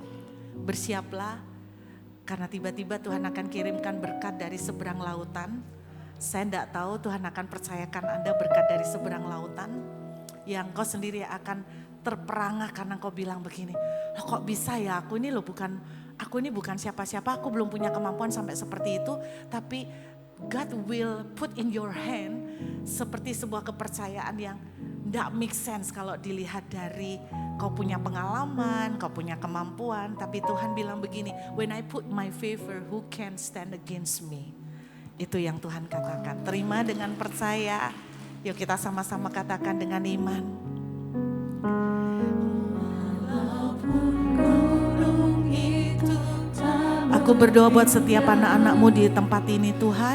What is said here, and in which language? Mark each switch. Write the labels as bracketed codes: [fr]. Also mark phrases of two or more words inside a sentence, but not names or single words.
[id] Bersiaplah, karena tiba-tiba Tuhan akan kirimkan berkat dari seberang lautan. Saya tidak tahu Tuhan akan percayakan Anda berkat dari seberang lautan, yang kau sendiri akan terperangah karena kau bilang begini, loh kok bisa ya, aku ini bukan siapa-siapa, aku belum punya kemampuan sampai seperti itu, tapi [en] God will put in your hand [id] seperti sebuah kepercayaan yang tidak [en] make sense [id] kalau dilihat dari kau punya pengalaman, kau punya kemampuan. Tapi Tuhan bilang begini, [en] when I put my favor, who can stand against me? [id] Itu yang Tuhan katakan. Terima dengan percaya. Yuk kita sama-sama katakan dengan iman. Aku berdoa buat setiap anak-anakmu di tempat ini Tuhan.